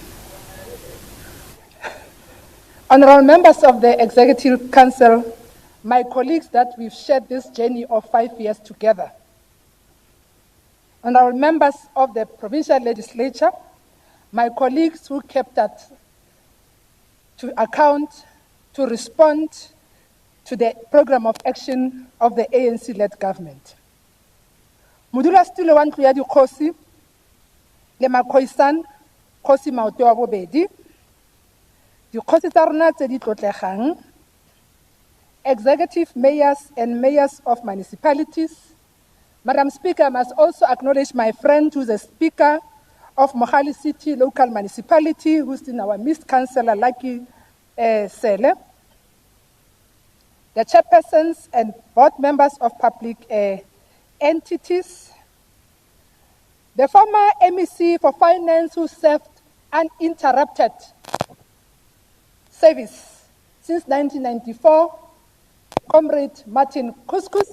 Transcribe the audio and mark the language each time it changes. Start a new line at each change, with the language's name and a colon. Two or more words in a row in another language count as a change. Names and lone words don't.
English: honorable members of the Executive Council, my colleagues that we've shared this journey of 5 years together, honorable members of the Provincial Legislature, my colleagues who kept that to account, to respond to the program of action of the ANC-led government.
Tswana: Modula stilo wa ntlo ya dikgosi le makhoisan kgosi maoto wa bobedi dikgosi tsa rona tse di tlotlegang,
English: executive mayors and mayors of municipalities. Madam Speaker, I must also acknowledge my friend who's the Speaker of Mohali City Local Municipality, who's in our midst, Councillor Lucky Sele, the chairpersons and board members of public entities, the former MEC for Finance who served uninterrupted service since 1994, Comrade Martin Couscous.